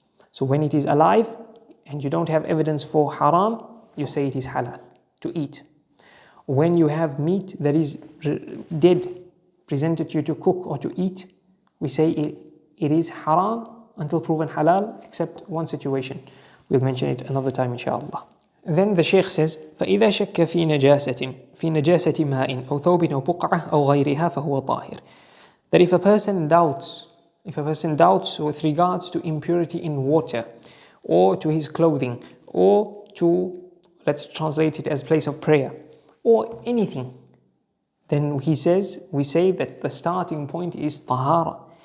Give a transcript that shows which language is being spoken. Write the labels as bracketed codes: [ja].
[en] So when it is alive and you don't have evidence for haram, you say it is halal to eat. When you have meat that is dead, presented to you to cook or to eat, we say it is haram until proven halal, except one situation. We'll mention it another time inshallah. Then the Shaykh says, [ar] فَإِذَا شَكَّ فِي نَجَاسَةِ مَاءٍ أَوْ ثَوْبٍ أَوْ بُقْعَةٍ أَوْ غَيْرِهَا فَهُوَ طَاهِرٌ. [en] That if a person doubts with regards to impurity in water, or to his clothing, or to, let's translate it as place of prayer, or anything, then we say that the starting point is tahara.